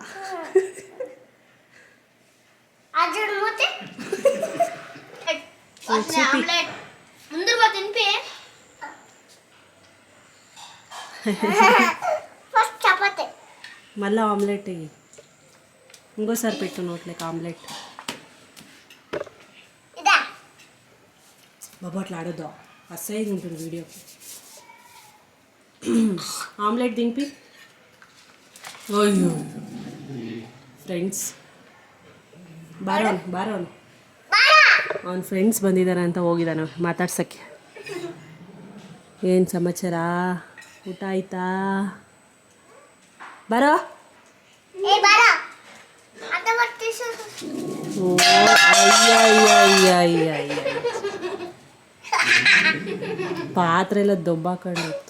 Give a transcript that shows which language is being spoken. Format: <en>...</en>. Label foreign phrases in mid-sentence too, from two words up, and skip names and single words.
<te>మళ్ళీ ఆమ్లెట్ అయ్యి ఇంకోసారి పెట్టు నోట్లోకి ఆమ్లెట్. బాబు అట్లా ఆడొద్దు, అసహ్యంగా ఉంటుంది వీడియోకి. ఆమ్లెట్ దింపి.</te> <kn>అయ్యో ಫ್ರೆಂಡ್ಸ್ ಬಾರೋನು ಅವನ ಫ್ರೆಂಡ್ಸ್ ಬಂದಿದ್ದಾರೆ ಅಂತ ಹೋಗಿದ್ದಾನೆ ಮಾತಾಡ್ಸೋಕ್ಕೆ. ಏನು ಸಮಾಚಾರ? ಊಟ ಆಯ್ತಾ? ಬರೋ. ಪಾತ್ರೆ ಎಲ್ಲ ದೊಬ್ಬಾಕೊಂಡು ಹೋಗ್ತು.</kn>